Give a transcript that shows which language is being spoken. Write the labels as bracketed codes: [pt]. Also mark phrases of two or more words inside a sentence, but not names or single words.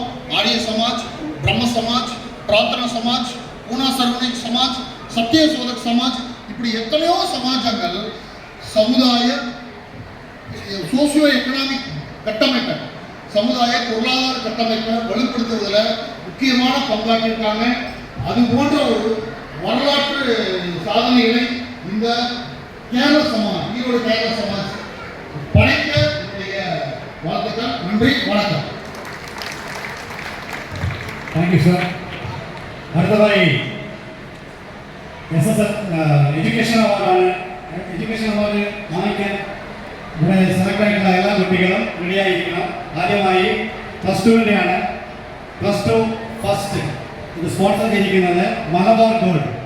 [ta] ஆரிய சமாஜ், பிரம்ம சமாஜ், பிரார்த்தனா சமாஜ், பூனா சர்வனிக் சமாஜ், சத்திய சோதக் சமாஜ், இப்படி எத்தனையோ சமாஜங்கள் சமுதாய [en] socio economic [ta] கட்டமைப்பை, சமுதாய பொருளாதார கட்டமைப்பை வலுப்படுத்துவதில் முக்கியமான பங்காற்றிருக்காங்க. அது போன்ற ஒரு வரலாற்று சாதனைகளை இந்த கேரள சமாஜ், ஈரோடு கேரள சமாஜ் படைக்க என்னுடைய வாழ்த்துக்கள். நன்றி, வணக்கம். [en] thank you sir. [ml] അടുത്തതായി SSL [en] education award [ml] വാങ്ങിക്കാൻ ഇവിടെ സെലക്ട് ആയിട്ടുള്ള എല്ലാ കുട്ടികളും റെഡിയായിരിക്കണം. ആദ്യമായി +2 +2 ഫസ്റ്റ് ഇത് സ്പോൺസർ ചെയ്തിരിക്കുന്നത് മലബാർ ഗോൾഡ്.